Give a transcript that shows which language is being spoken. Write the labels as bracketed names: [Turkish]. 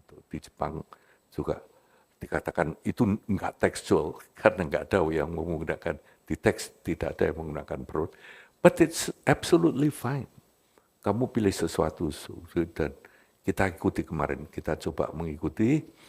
[Indonesian] Di Jepang juga dikatakan itu enggak tekstual karena enggak ada yang menggunakan di teks, tidak ada yang menggunakan perut. [English] But it's absolutely fine. [Indonesian] Kamu pilih sesuatu dan kita ikuti kemarin, kita coba mengikuti.